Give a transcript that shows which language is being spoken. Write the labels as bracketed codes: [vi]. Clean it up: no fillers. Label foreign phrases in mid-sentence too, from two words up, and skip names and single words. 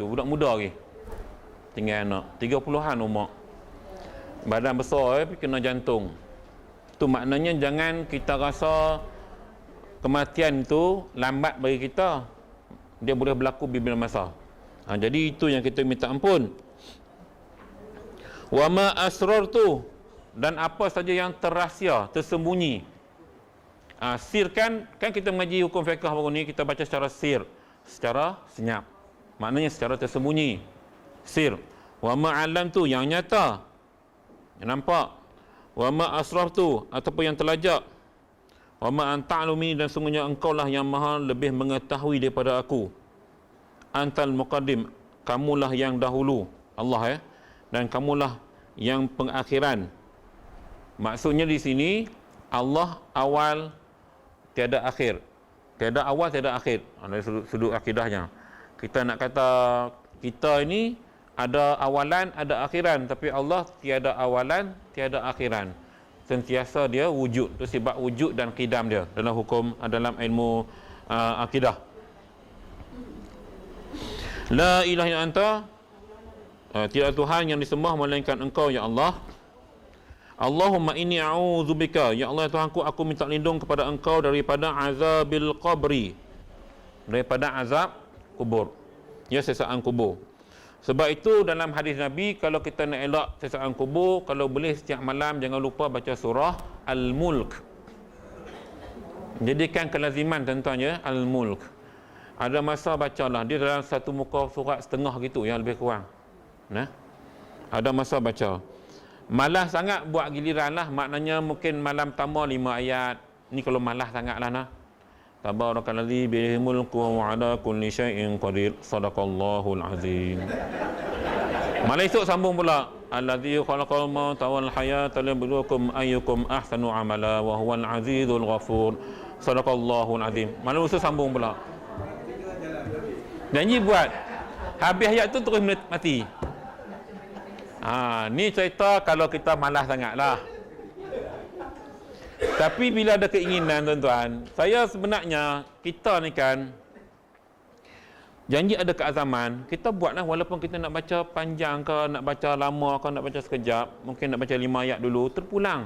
[ms] Budak muda lagi. Tinggal anak 30-an umur. Badan besar tapi kena jantung. Tu maknanya jangan kita rasa kematian tu lambat bagi kita. Dia boleh berlaku bila masa. Jadi itu yang kita minta ampun. [ar] وما أسررت, [ms] dan apa saja yang terrahsia, tersembunyi. Sir kan kita mengaji hukum fiqh baru ni, kita baca secara sir, secara senyap. Maknanya secara tersembunyi. Sir. [ar] وما أعلنت, [ms] yang nyata, yang nampak. [ar] وما أسرفت, [ms] ataupun yang terlajak. [ar] وما أنت أعلم, [ms] dan sungguhnya engkau lah yang maha lebih mengetahui daripada aku. [ar] أنت المقدم, [ms] kamulah yang dahulu, Allah ya. Dan kamulah yang pengakhiran. Maksudnya di sini Allah awal tiada akhir. Tiada awal, tiada akhir. Dari sudut akidahnya. Kita nak kata kita ini ada awalan, ada akhiran, tapi Allah tiada awalan, tiada akhiran. Sentiasa dia wujud. Itu sebab wujud dan qidam dia dalam hukum, dalam ilmu akidah. [ar] لا إله إلا أنت, [ms] tiada Tuhan yang disembah melainkan engkau ya Allah. [ar] اللهم إني أعوذ بك, [ms] ya Allah Tuhanku, aku minta lindung kepada engkau daripada [ar] عذاب القبر, [ms] daripada azab kubur, ya, siksaan kubur. Sebab itu dalam hadis Nabi, kalau kita nak elak siksaan kubur, kalau boleh setiap malam jangan lupa baca surah Al-Mulk. Jadikan kelaziman tuan-tuan, Al-Mulk. Ada masa bacalah, dia dalam satu muka surat setengah gitu yang lebih kurang. Ada masa baca. Malas sangat buat giliran lah. Maknanya mungkin malam tambah 5 ayat. Ni kalau malas sangat lah. [ar] تبارك الذي بيده الملك وعلى كل شيء قدير. صدق الله العظيم. [ms] Malam esok sambung pula. [ar] الذي خلق الموت والحياة ليبلوكم أيكم أحسن عملا وهو العزيز الغفور. صدق الله العظيم. [ms] Malam esok sambung pula. Janji buat. Habis ayat tu terus mati. Ni cerita kalau kita malas sangat lah. Tapi bila ada keinginan tuan-tuan, saya sebenarnya, kita ni kan janji ada keazaman, kita buatlah walaupun kita nak baca panjang ke, nak baca lama ke, nak baca sekejap, mungkin nak baca 5 ayat dulu, terpulang.